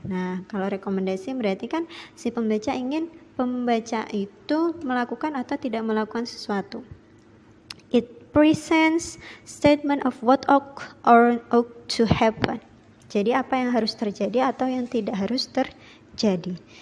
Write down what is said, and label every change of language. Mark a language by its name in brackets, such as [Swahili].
[Indonesian] Nah, kalau rekomendasi berarti kan si pembaca ingin pembaca itu melakukan atau tidak melakukan sesuatu. [English] It presents statement of what ought to happen. [Indonesian] Jadi apa yang harus terjadi atau yang tidak harus terjadi.